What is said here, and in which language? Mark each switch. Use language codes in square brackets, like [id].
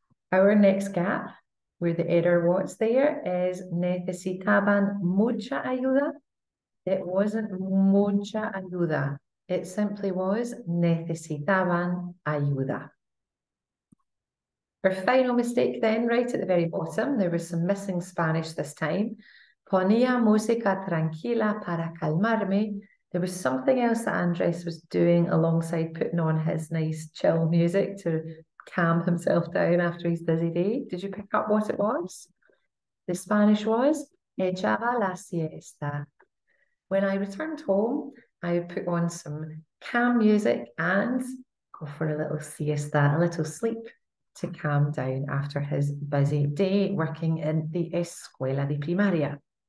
[en] Our next gap, where the error was there, is [es] necesitaban mucha ayuda. [en] It wasn't [es] mucha ayuda. [en] It simply was [es] necesitaban ayuda. [en] Our final mistake then, right at the very bottom, there was some missing Spanish this time. [es] Ponía música tranquila para calmarme. [en] There was something else that Andrés was doing alongside putting on his nice chill music to calm himself down after his busy day. Did you pick up what it was? The Spanish was [es] echaba la siesta. [en] When I returned home, I would put on some calm music and go for a little siesta, a little sleep to calm down after his busy day working in the [es] escuela de primaria.